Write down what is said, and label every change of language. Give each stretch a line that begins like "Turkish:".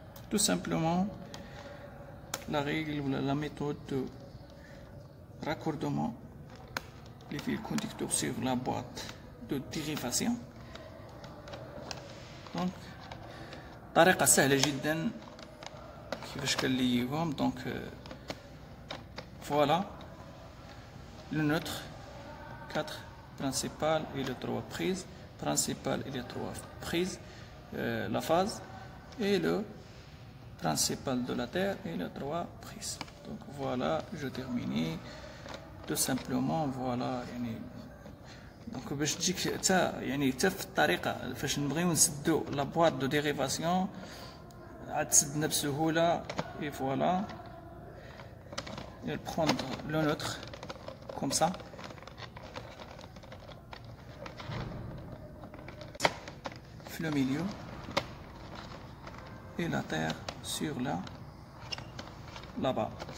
French: Tout simplement la règle ou la méthode de raccordement les fils conducteurs sur la boîte de dérivation.
Arabic: Donc طريقة سهلة جدا كيفاش كنليهم.
French: Donc voilà le neutre 4 principal et les 3 prises principal et les 3 prises, la phase et le principal de la terre et les 3 prises. Donc voilà, je termine tout simplement.
Arabic: Voilà يعني دونك باش تجيك حتى يعني حتى في الطريقه فاش نبغيو نسدو لا بواط دو ديريفاسيون عاد تسدنا بسهوله.
French: اي فوالا prendre le neutre comme ça في le milieu et la terre sur là-bas.